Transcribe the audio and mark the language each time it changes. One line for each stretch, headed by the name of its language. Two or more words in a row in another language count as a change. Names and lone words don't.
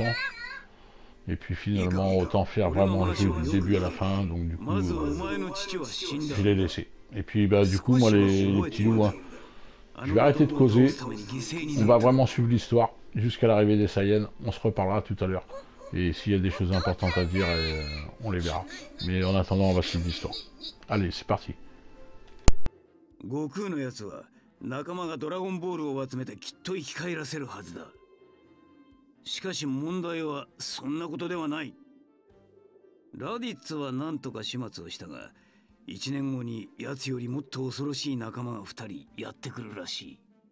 French: Et puis finalement autant faire vraiment le jeu du début à la fin, donc du coup je l'ai laissé. Et puis du coup moi les petits loups, hein, je vais arrêter de causer. On va vraiment suivre l'histoire jusqu'à l'arrivée des Saiyans. On se reparlera tout à l'heure. Et s'il y a des choses importantes à dire, on les verra. Mais en attendant, on va suivre l'histoire. Allez, c'est parti.
Japanese: Goku のやつは仲間がドラゴンボールを集めてきっと生き返らせるはずだ。しかし問題はそんなことではない。ラディッツは何とか始末をしたが、1年後に奴よりもっと恐ろしい仲間が2人やってくるらしい。